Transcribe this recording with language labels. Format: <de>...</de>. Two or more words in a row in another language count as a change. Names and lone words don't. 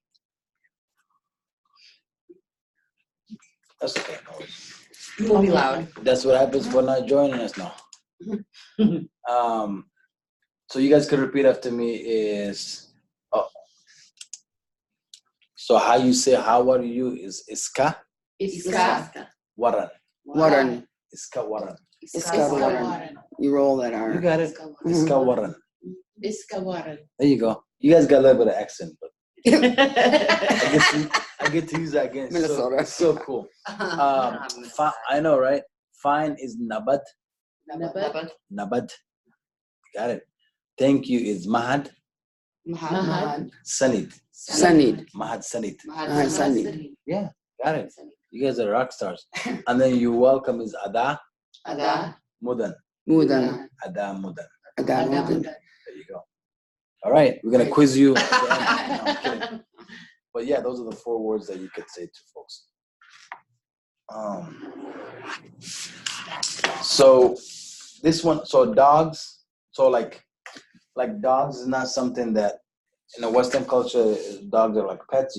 <en>That's okay. No worries. It will be loud. That's what happens when not joining us now. So you guys could repeat after me is so how you say how are you is iska</en> <so>Iska. waran. Waran. Iska waran. Iska waran.</so> <en>You roll that You R. got it.</en> <so>Iska waran. Iskawaran.</so> <en>There you go. You guys got a little bit of accent, but I get to use that again. Minnesota. It's so cool. I know, right? Fine is nabad.</en> <so>Nabad.</so> <en>Got it. Thank you is mahad.</en> <so>Mahad. Sanid. Sanid. Mahad sanid. Mahad Sanid.</so> <en>Yeah, got it. You guys are rock stars. And then you welcome is ada</en> <so>Ada. mudan. Mudan. Ada mudan. Ada Mudan.</so> <en>There you go. All right, we're gonna quiz you. At the end. No, I'm kidding. But yeah, those are the 4 words that you could say to folks. So this one, so dogs, so like dogs is not something that in the Western culture, dogs are like pets.</en>